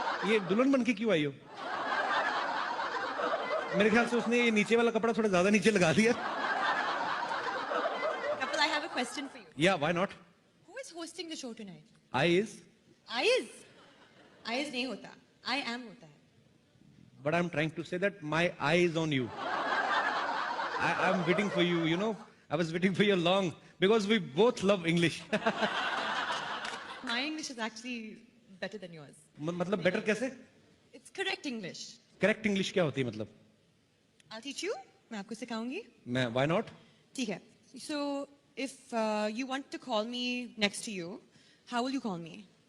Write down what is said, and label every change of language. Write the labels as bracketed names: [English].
[Hindi] ये दुल्हन बन के क्यों आई हो? मेरे ख्याल से उसने ये नीचे वाला कपड़ा थोड़ा ज्यादा नीचे लगा दिया. [English] Kapil, I have a question for you. Yeah, why not? Who is hosting the show tonight? I is, I is [Hindi] नहीं होता. [English] I am [Hindi] होता है. [English] but I'm trying to say that my eye is on you. I'm waiting for you. You know, I was waiting for you long because we both love English. My English is actually better than yours. [Hindi] मतलब better कैसे? [English] It's correct English. Correct English [Hindi] क्या होती है मतलब? [English] I'll teach you. [Hindi] मैं आपको सिखाऊंगी. [English] मैं why not? [Hindi] ठीक है. [English] So if you want to call me next to you, how will you call me?